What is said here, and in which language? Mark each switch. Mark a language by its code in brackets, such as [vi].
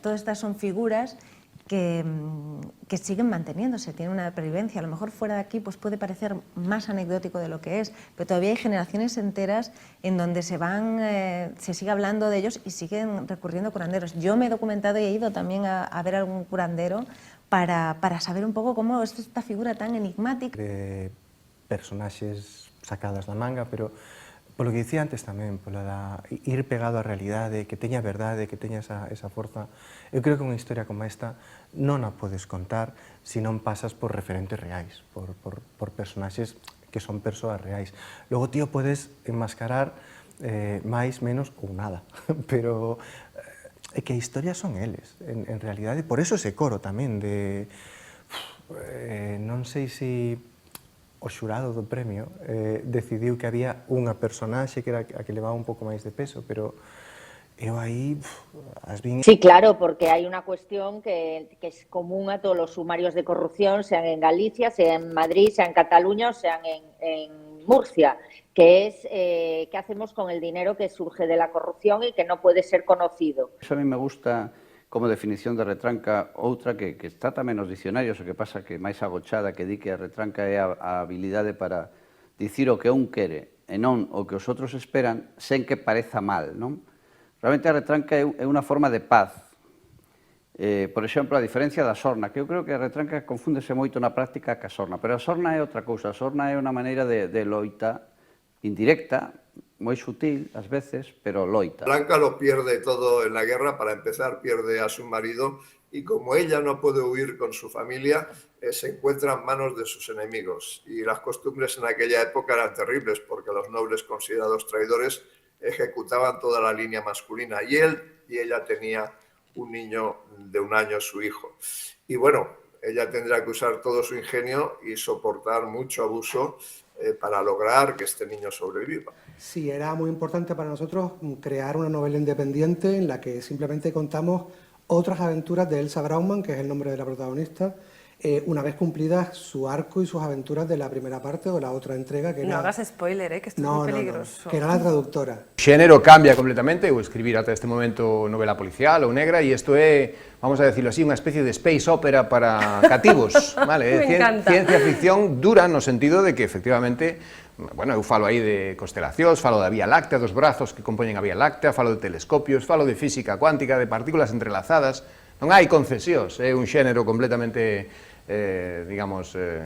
[es] Todas estas son figuras que siguen manteniéndose, tienen una pervivencia. A lo mejor fuera de aquí pues puede parecer más anecdótico de lo que es, pero todavía hay generaciones enteras en donde se sigue hablando de ellos y siguen recurriendo a curanderos. Yo me he documentado y he ido también a ver algún curandero para saber un pouco como es esta figura tan enigmática. [gl] De personaxes sacadas da manga, pero polo que dicía antes tamén, polo da ir pegado á realidade, que teña verdade, que teña esa forza. Eu creo que unha historia como esta non a podes contar se non pasas por referentes reais, por personaxes que son persoas reais. Logo, tío, podes enmascarar máis, menos ou nada, pero é que a historia son eles, en realidade. Por eso ese coro tamén de... non sei se o xurado do premio decidiu que había unha personaxe que era a que levaba un pouco máis de peso, pero eu aí as vin... [es] Sí, claro, porque hay una cuestión que es común a todos los sumarios de corrupción, sean en Galicia, sean en Madrid, sean en Cataluña o sean en Murcia, que es qué hacemos con el dinero que surge de la corrupción y que no puede ser conocido. Eso a mí me gusta como definición de retranca, [gl] outra que está tamén nos dicionarios, o que pasa que máis agochada, que di que a retranca é a habilidade para dicir o que un quere e non o que os outros esperan sen que pareza mal, non? Realmente a retranca é unha forma de paz. Por exemplo, a diferencia da sorna, que eu creo que a retranca confúndese moito na práctica ca sorna, pero a sorna é outra cousa. A sorna é unha maneira de loita indirecta, muy sutil, a veces, pero loita. [es] Blanca lo pierde todo en la guerra, para empezar pierde a su marido y como ella no puede huir con su familia, se encuentra en manos de sus enemigos. Y las costumbres en aquella época eran terribles porque los nobles considerados traidores ejecutaban toda la línea masculina y él y ella tenía un niño de 1 año, su hijo. Y bueno, ella tendrá que usar todo su ingenio y soportar mucho abuso para lograr que este niño sobreviva. Sí, era muy importante para nosotros crear una novela independiente en la que simplemente contamos otras aventuras de Elsa Grauman, que es el nombre de la protagonista, una vez cumplidas su arco y sus aventuras de la primera parte o la otra entrega, que No era... hagas spoiler, que esto es muy peligroso. que era la traductora. [gl] O xénero cambia completamente, eu escribir ata este momento novela policial ou negra, e isto é, [es] vamos a decirlo así, [gl] unha especie de space opera para cativos, vale? [es] Me encanta. [gl] Ciencia ficción dura no sentido de que, efectivamente, bueno, eu falo aí de constelacións, falo da Vía Láctea, dos brazos que compoñen a Vía Láctea, falo de telescopios, falo de física cuántica, de partículas entrelazadas, non hai concesións, é un xénero completamente, digamos,